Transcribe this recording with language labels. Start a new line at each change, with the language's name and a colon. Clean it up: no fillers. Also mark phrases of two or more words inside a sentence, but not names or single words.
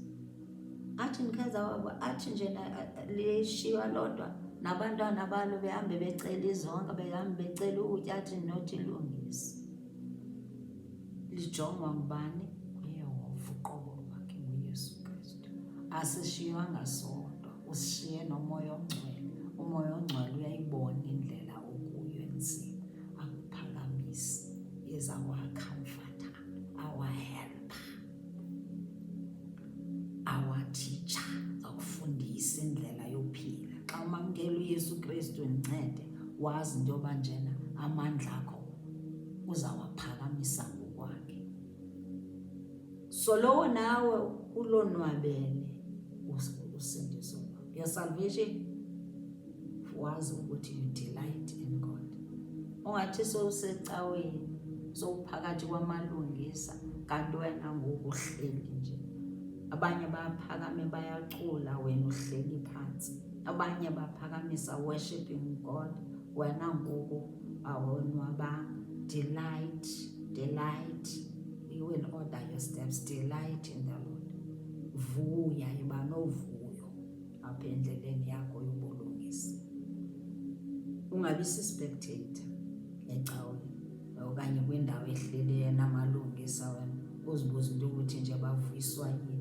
Xhosa: Athi ndikhaza wabo, athi nje lishiywa lodwa, nabantwana balo behambe becela izonka, behambe becela ukutya, athi nothi ilungisa. Lijongwa ngubani? UYehova uqobo lwakhe nguYesu Kristu. Asishiywanga sodwa, usishiye nomoya ongcwele. Umoya ongcwele uyayibona indlela okuyo enzima, akuphakamisa.
English: Is our comforter, our helper, our teacher,
Xhosa: zakufundisa indlela yophila. Xa umamkela uYesu Kristu ndincede, wazi into yoba njena amandla akho uzawaphakamisa ngokwakhe. Solo nawe ulonwabele usindiso lwakho.
English: Your salvation,
Xhosa: wazi ukuthi
English: you delight in God.
Xhosa: Ungathi sowusecaweni, sowuphakathi kwamalungisa, kanti wena ngoku uhleli nje. Abanye bayaphakame bayacula, wena uhleli phansi. Abanye baphakamisa
English: worshiping God,
Xhosa: wena ngoku awonwabanga.
English: Delight, He will order your steps. Delight in the Lord.
Xhosa: Vuya, yiba novuyo apha endleleni yakho yobulungisa. Ungabi si-spectator ecaweni okanye kwindawo ehlelileyo namalungisa, wena uzibuza into ukuthi nje bavuyiswa yini.